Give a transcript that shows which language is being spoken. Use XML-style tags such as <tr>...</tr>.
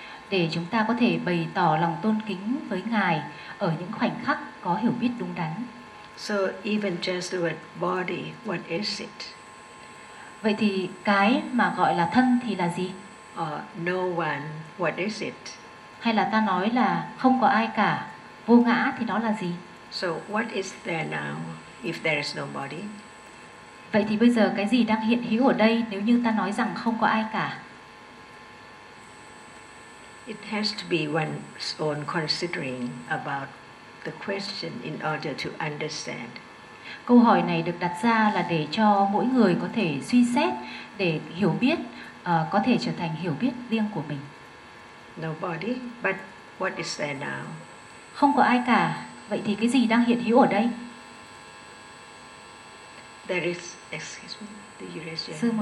<vi>Để chúng ta có thể bày tỏ lòng tôn kính với Ngài ở những khoảnh khắc có hiểu biết đúng đắn.</vi> <en>So even just the word body, what is it?</en> <vi>Vậy thì cái mà gọi là thân thì là gì?</vi> <en>No one, what is it?</en> <vi>Hay là ta nói là không có ai cả, vô ngã thì đó là gì?</vi> <en>So what is there now if there is no body?</en> <vi>Vậy thì bây giờ cái gì đang hiện hữu ở đây nếu như ta nói rằng không có ai cả?</vi> <en>It has to be one's own considering about the question in order to understand.</en> <vi>Câu hỏi này được đặt ra là để cho mỗi người có thể suy xét để hiểu biết, có thể trở thành hiểu biết riêng của mình.</vi> <en>No body, but what is there now?</en> <vi>Không có ai cả, vậy thì cái gì đang hiện hữu ở đây?</vi> <en>There is, excuse me, the Eurasian.</en>